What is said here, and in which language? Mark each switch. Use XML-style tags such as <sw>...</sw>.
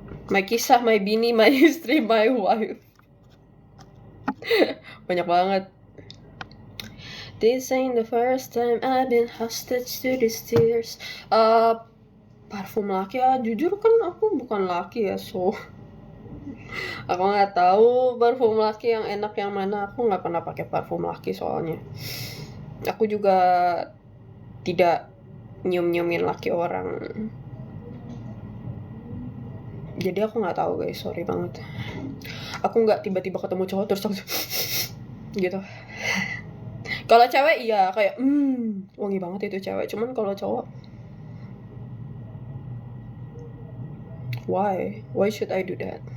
<en>My kisah, my bini, my history, my wife.</en> <id>Banyak banget.</id> <en>This ain't the first time I've been hostage to these tears.</en> <id>Parfum laki ya, jujur kan aku bukan laki ya, so aku nggak tahu parfum laki yang enak yang mana. Aku nggak pernah pakai parfum laki soalnya. Aku juga tidak nyium-nyiumin laki orang. Jadi aku nggak tahu guys, sorry banget. Aku nggak tiba-tiba ketemu cowok terus langsung gitu. Kalau cewek iya kayak wangi banget itu cewek. Cuman kalau cowok,</id> <en>why should I do that?</en>